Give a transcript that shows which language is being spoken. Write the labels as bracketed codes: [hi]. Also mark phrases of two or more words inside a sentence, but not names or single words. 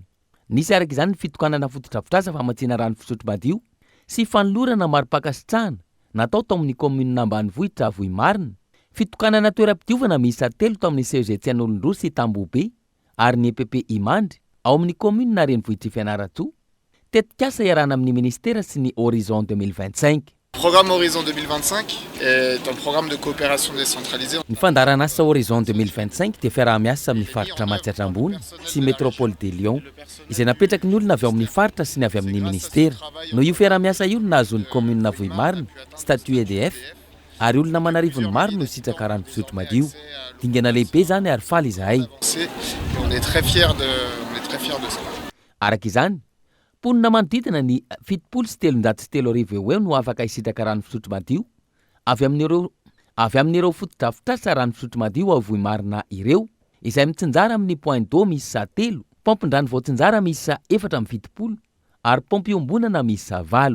[mg] Nisy araka izany ny fitokanana fotodrafitrasa famatsiana rano fisotro madio sy fanolorana mari-pakasitrahana natao tao amin'ny komunina ambanivohitra Vohimarina. Fitokanana toeram-pidiovana miisa 3 tao amin'ny CEG Tsian'olondroa sy Tambobe ary ny EPP Imandry ao amin'ny komunina Renivohitra Fianaratsoa. Tetikasa iarahana amin'ny ministera sy ny Horizon 2025. [fr] Programme Horizon 2025 est un programme de coopération décentralisée. [mg] Ny fandaran'asa Horizon 2025 dia fiaraha-miasa amin'ny faritra Matsiatra Ambony sy Métropole de Lyon izay napetraky ny olona avy ao amin'ny faritra sy ny avy amin'ny ministera. No io fiaraha-miasa io no nahazoan'ny komunina Vohimarina statut EDF ary olona manarivony maro no sitraka rano fisotro madio. Dingana lehibe zany ary faly izahay. [fr] On est très fiers de ça. [mg] Araka izany mponina manodidina ny 703 eo no afaka hisitraka rano fisotro madio avy avy amin'ireo fotodrafitrasa rano fisotro madio avoy marina ireo izay mitsinjara amin'ny [fr] point d'eau [mg] misy sa 3, pompin-drano voatsinjara misy sa 420 ary pompy iombonana misy sa 8.